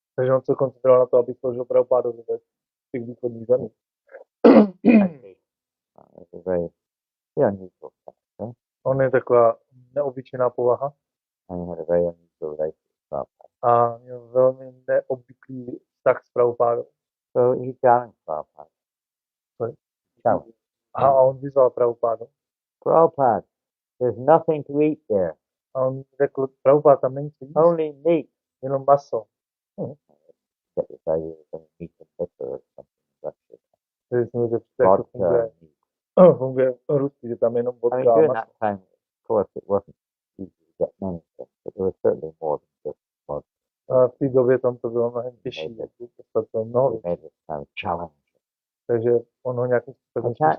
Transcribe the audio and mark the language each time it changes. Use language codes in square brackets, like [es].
[cs] Takže on se koncentroval na to, aby sloužil Prabhupadovi ve těch východních zemích. [en] It's a very unusual character. [cs] On je taková neobyčejná povaha. [en] And he had a very unusual relationship with Prabhupada. [cs] A měl velmi neobvyklý vztah s Prabhupádou. [en] So he challenged Prabhupada. Challenged. [cs] A on vyzval Prabhupádu. [en] Prabhupada, there's nothing to eat there. [cs] A on řekl, Prabhupada, tam není co jíst. [en] Only meat. [cs] Jenom maso. [en] Get this idea of meat and liquor or something. [cs] Takže si můžete představit, jak to funguje v Rusku, že tam jenom vodka a maso. [en] During that time, of course, it wasn't easy to get many things, but there was certainly more than just vodka. [cs] A v té době tam to bylo mnohem těžší, dostat to mnoho věcí. [en] Made this kind of challenge. [cs] Takže on ho nějakým způsobem